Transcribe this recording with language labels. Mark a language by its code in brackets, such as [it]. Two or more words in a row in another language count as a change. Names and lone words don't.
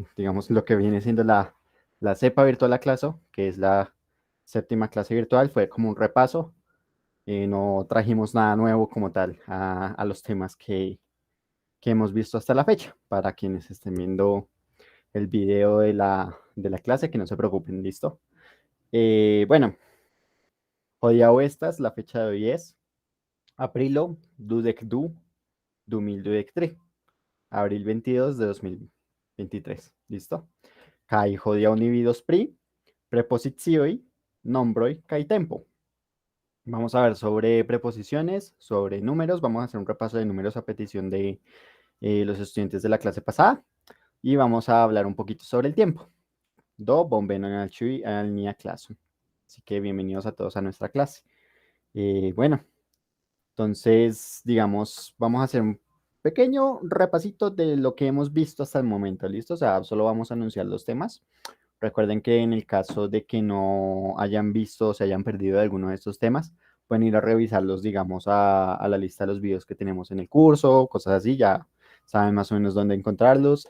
[es] Digamos lo que viene siendo la CEPA Virtual a clase, que es la séptima clase virtual, fue como un repaso. No trajimos nada nuevo como tal a los temas que hemos visto hasta la fecha. Para quienes estén viendo el video de la clase, que no se preocupen, ¿listo? Bueno, [eo] Hodiaŭ estas, [es] la fecha de hoy es aprilo 22 2023, abril 22 de 2023, ¿listo? [eo] Kai hodiaŭ ni vidos pri prepozicioj, nombroj kaj tempo. [es] Vamos a ver sobre preposiciones, sobre números. Vamos a hacer un repaso de números a petición de los estudiantes de la clase pasada. Y vamos a hablar un poquito sobre el tiempo. [eo] Do bonvenon al ĉiuj al nia klaso. [es] Así que bienvenidos a todos a nuestra clase. Bueno, entonces, digamos, vamos a hacer un pequeño repasito de lo que hemos visto hasta el momento, ¿listo? O sea, solo vamos a anunciar los temas. Recuerden que en el caso de que no hayan visto o se hayan perdido de alguno de estos temas, pueden ir a revisarlos, digamos, a la lista de los videos que tenemos en el curso, cosas así, ya saben más o menos dónde encontrarlos.